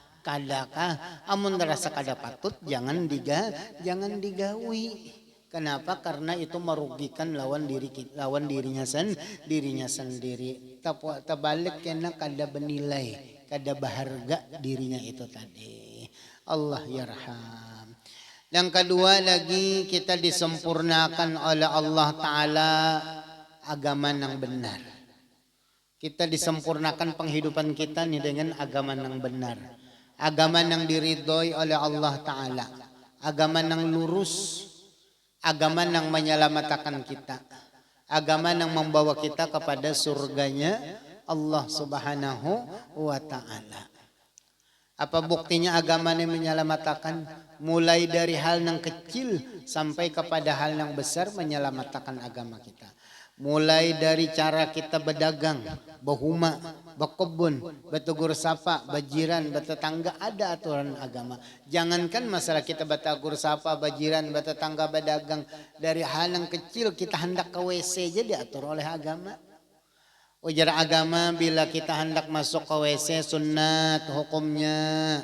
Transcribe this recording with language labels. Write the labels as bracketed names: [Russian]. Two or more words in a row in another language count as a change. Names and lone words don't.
[Banjar] Kadakah amun rasa kada patut jangan digawi. [Indonesian] Kenapa? Karena itu merugikan lawan dirinya sendiri. [Banjar] Terbalik kena kada bernilai, kada berharga dirinya itu tadi. [Arabic] Allah yarham. [Indonesian] Yang kedua lagi kita disempurnakan oleh [Arabic] Allah Ta'ala [Indonesian] agama yang benar. Kita disempurnakan penghidupan kita nih dengan agama yang benar. Agama yang diridhoi oleh [Arabic] Allah Ta'ala. [Indonesian] Agama yang lurus. Agama yang menyelamatkan kita. Agama yang membawa kita kepada surganya [Arabic] Allah Subhanahu wa Ta'ala. [Indonesian] Apa buktinya agama yang menyelamatkan? Mulai dari hal yang kecil sampai kepada hal yang besar menyelamatkan agama kita. Mulai dari cara kita berdagang, berhuma, berkebun, bertegur sapa, berjiran, bertetangga, ada aturan agama. Jangankan masalah kita bertegur sapa, berjiran, bertetangga, berdagang. Dari hal yang kecil kita hendak ke WC aja diatur oleh agama. Ujar agama bila kita hendak masuk ke WC sunat hukumnya.